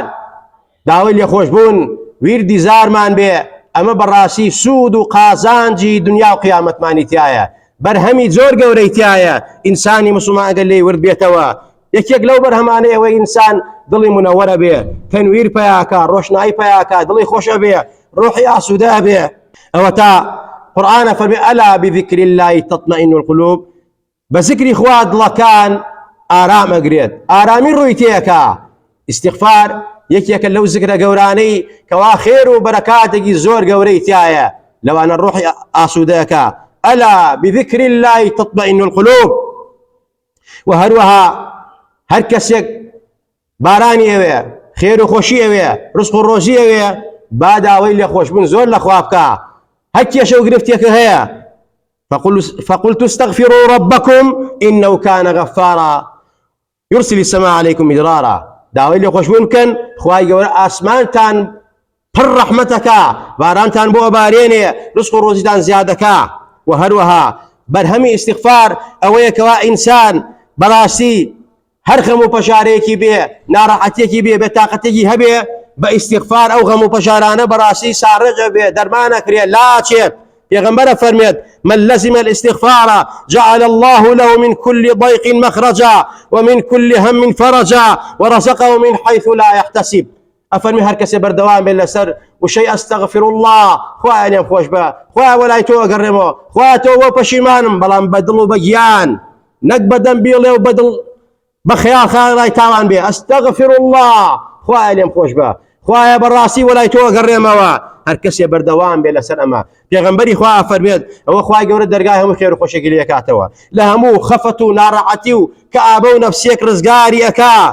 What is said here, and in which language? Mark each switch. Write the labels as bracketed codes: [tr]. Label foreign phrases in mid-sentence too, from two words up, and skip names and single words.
[ckb] داوای لێ خۆشبوون ویردی زارمان بێ ئەمە بەڕاستی سوود و قازانجی دنیا و قیامەتمانی تایە بەرهەمی زۆر گەورەی تایە ئینسانی مسلمان ئەگەر لێی ورد بێتەوە یەکێک لەو بەرهەمانەیە ئەوەی ئینسان دڵی منەوەرە بێ تەنویر پەیاکە ڕۆشنایی پەیاکە دڵی خۆشە بێ ڕۆحی ئاسوودە بێ ئەوە تا قورئانە فەرمێ [ar] ئەلا بذکر الله تطمئن القلوب [ckb] بە ذکری خوا دڵەکان ئارام ئەگرێت ئارامی ڕووی تێیەکە استیغفار یەکێکە لەو ذکرە گەورانەی کەوا خێر و بەرەکاتێکی زۆر گەورەی تایە لەوانە ڕۆحی ئاسوودەیەکە [ar] ئەلا بذکر الله تطمئن القلوب [ckb] و هەروەها هەر کەسێک بارانی ئەوێ خێر و خۆشی ئەوێ ڕزق و ڕۆزی ئەوێ با داوای لێ خۆشبوون زۆر لە خوا بکە هەر کێشە و گرفتێکە هەیە [ar] فقلت استغفروا ربكم إنه كان غفارا يرسل السماء عليكم مدرارا [ckb] داوای لێ خۆشبوون بکەن خوای گەورە ئاسمانتان پڕ ڕەحمەتەکە بارانتان بۆ ئەبارێنێ ڕزق و ڕۆزیتان زیادەکە و هەروەها بەرهەمی استیغفار ئەوەیە کەوا ئینسان بەڕاستی هەر غەم و پەشارەیەکی بێ ناڕەحەتێکی بێ بێتاقەتێکی هەبێ بە استیغفار ئەو غەم و پەشارانە بەڕاستی ساڕێجە بێ دەرمانەکرێ لاچێت پێغەمبەرە فەرمێت [ar] من لزم الاستغفار جعل الله له من كل ضيق مخرجا ومن كل هم فرجا ورزقه من حيث لا يحتسب [ckb] ئەفەرمی هەر کەسێ بەردەوام بێت لەسەر وشەی [ar] ئەستەغفر الله [ckb] خوایە لێم خۆش بە خوایە وەلای تۆ ئەگەڕێمەوە خوایە تۆ بۆ پەشیمانم بەڵام بە دڵ و بە گیان نەک بە دەمبیڵێ و بە دڵ بخيار خاڵای تاوان بێ [ar] ئەستەغفر الله [ckb] خوایە لێم خۆش بە خوایە بەڕاستی وەلای تۆ ئەگەڕێمەوە هەر کەسێ بەردەوام بێ لەسەر ئەمە پێغەمبەری خوا فەرمێت ئەوە خوای گەورە دەرگای هەموو خێر و خۆشێکی لێ ئەکاتەوە لە هەموو خەفەت و ناڕەحەتی و کەئابە و نەفسێک ڕزگاری ئەکا